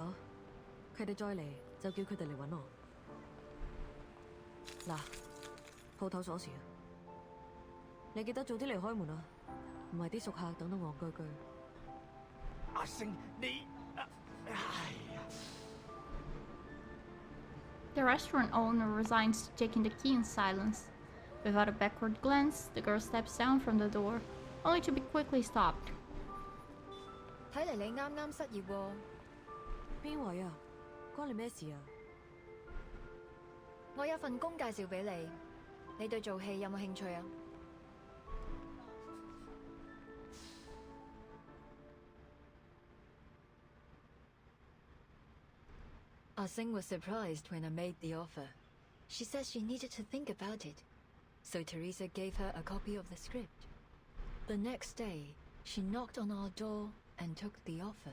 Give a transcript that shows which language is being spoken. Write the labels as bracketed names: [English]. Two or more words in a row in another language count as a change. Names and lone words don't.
[Cantonese] 佢哋再嚟就叫佢哋嚟搵我。嗱，鋪頭鎖匙啊！你記得早啲嚟開門啊，唔係啲熟客等到戇居居。阿星，你唉呀！ [English] The restaurant owner resigns to taking the key in silence. Without a backward glance, the girl steps down from the door, only to be quickly stopped. [Cantonese] 睇嚟你啱啱失業喎。邊位啊？關你咩事啊？我有份工介紹俾你，你對做戲有冇興趣啊？ [English] Ah-Sing was surprised when I made the offer. She said she needed to think about it, so Teresa gave her a copy of the script. The next day, she knocked on our door and took the offer.